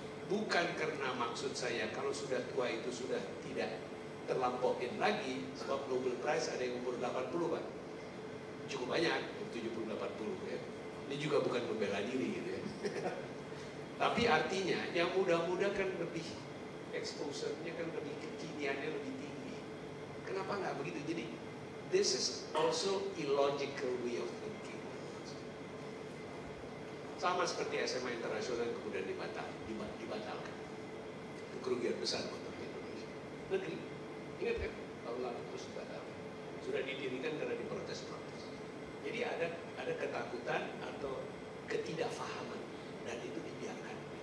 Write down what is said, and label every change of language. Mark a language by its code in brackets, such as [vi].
[id] Bukan karena maksud saya kalau sudah tua itu sudah tidak terlampauin lagi, sebab Nobel Prize ada yang umur 80 Pak. Cukup banyak, 70-80 ya. Ini juga bukan membela diri gitu ya. Tapi artinya yang muda-muda kan lebih exposure-nya kan lebih kekiniannya lebih tinggi. Kenapa nggak begitu? Jadi [en] this is also illogical way of thinking. [id] Sama seperti SMA internasional yang kemudian dibatalkan. Itu kerugian besar buat Indonesia. Negeri, ingat kan? Tahun lalu terus dibatalkan. Sudah didirikan karena diprotes-protes. Jadi ada ketakutan atau ketidakfahaman dan itu dibiarkan.